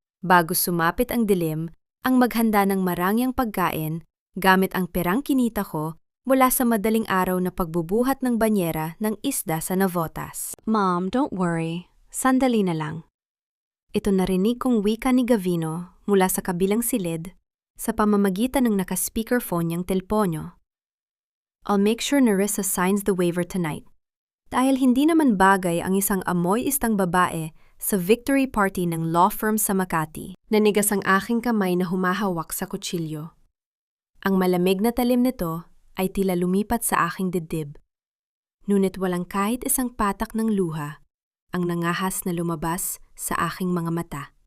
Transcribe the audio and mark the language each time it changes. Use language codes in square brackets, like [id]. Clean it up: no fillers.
[tl] Bago sumapit ang dilim, ang maghanda ng marangyang pagkain gamit ang perang kinita ko mula sa madaling araw na pagbubuhat ng banyera ng isda sa Navotas. [en] Mom, don't worry. [tl] Sandali na lang. Ito narinig kong wika ni Gavino mula sa kabilang silid sa pamamagitan ng naka-speakerphone niyang telponyo. [en] I'll make sure Nerissa signs the waiver tonight. [tl] Dahil hindi naman bagay ang isang amoy-istang babae sa victory party ng law firm sa Makati, nanigas ang aking kamay na humahawak sa kutsilyo. Ang malamig na talim nito ay tila lumipat sa aking dibdib. Ngunit walang kahit isang patak ng luha ang nangahas na lumabas sa aking mga mata.